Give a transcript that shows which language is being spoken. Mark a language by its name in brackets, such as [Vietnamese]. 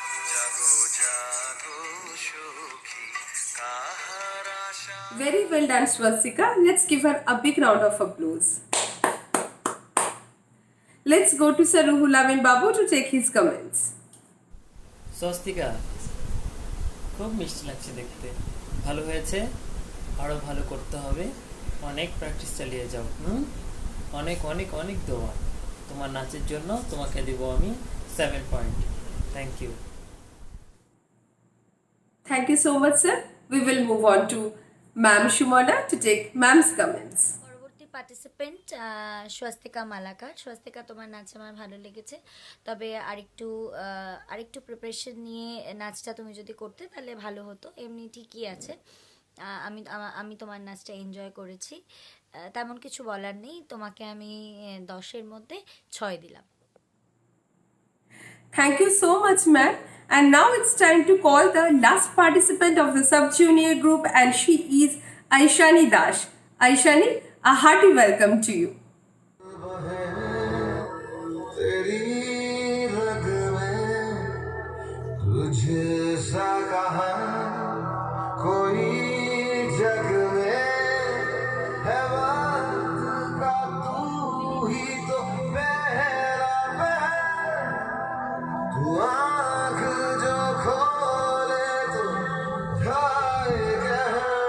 [Bangla] জাগো জাগো সখী কাহার আশা [English] Very well done, Swastika. Let's give her a big round of applause. Let's go to Sir Ruhul Amin Babu to take his comments. [Bangla] Swastika, খুব মিষ্টি লাগছে দেখতে, ভালো হয়েছে, আরও ভালো করতে হবে, অনেক প্র্যাকটিস চালিয়ে যাও। অনেক অনেক অনেক দোয়া তোমার নাচের জন্য, তোমাকে দেব আমি 7 point. [English] Thank you. Thank you so much, sir. We will move on to Ma'am Shumana to take Ma'am's comments. [Bangla] পরবর্তী পার্টিসিপেন্ট স্বস্তিকা মালাকার। স্বস্তিকা, তোমার নাচ আমার ভালো লেগেছে, তবে আরেকটু প্রিপারেশন নিয়ে নাচটা তুমি যদি করতে তাহলে ভালো হতো। এমনি ঠিকই আছে, আমি তোমার নাচটা এনজয় করেছি, তেমন কিছু বলার নেই। তোমাকে আমি 10-এর মধ্যে 6 দিলাম। [English] Thank you so much, ma'am. And now it's time to call the last participant of the sub-junior group, and she is Aishani Dash. Aishani, a hearty welcome to you. [Hindi] तेरी रग में तुझे सा कहा कोई जग में है बात का तू ही तो पहला पहर तू आँख जो खोले तो ढाए कहर